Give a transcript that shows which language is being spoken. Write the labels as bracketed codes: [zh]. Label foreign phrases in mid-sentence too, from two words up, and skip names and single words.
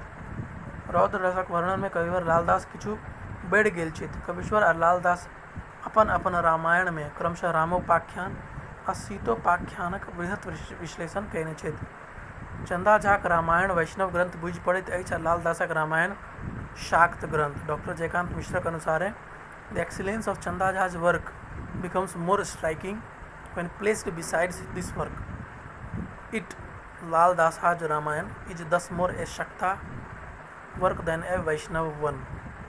[mai] रौद्र रसक वर्णन में कविवर लालदास किछु बढ़ि गेल छथि। कविश्वर आ लाल दास अपन अपन रामायण में क्रमशः रामोपाख्यान आ सीतोपाख्यानक वृहत विश्लेषण कयने छथि। चंदा झाक रामायण वैष्णव ग्रंथ बुझि पड़ैत अछि आ लाल दासक रामायण शाक्त ग्रंथ। डॉक्टर जयकांत मिश्रक अनुसारे [en] the excellence of Chanda Jha's work becomes more striking when placed beside this work. It, Lal Das Ramayan, is thus more a Shakta work than a Vaishnava one.